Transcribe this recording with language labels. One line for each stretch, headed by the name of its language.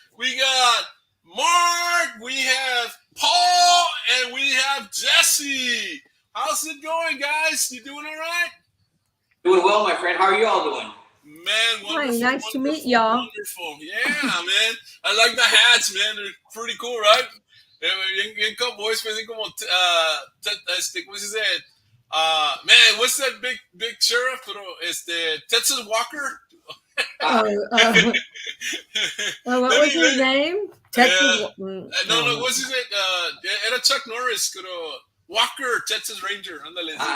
English: We got Mark. We have Paul. And we have Jesse. How's it going, guys? You doing all right? Doing well, my friend. How are you all doing? Man, wonderful. Hi, nice to meet wonderful, y'all. Wonderful. Yeah, man. I like the hats, man. They're pretty cool, right?
Spanish: Bien cowboys, parecen como, ¿cómo se dice?
English: Man, what's that big sheriff?
Spanish: Pero, Texas Walker?
English: What was his name? Texas. No, what's his name?
Spanish: Era Chuck Norris, pero Walker, Texas Ranger. Ándale.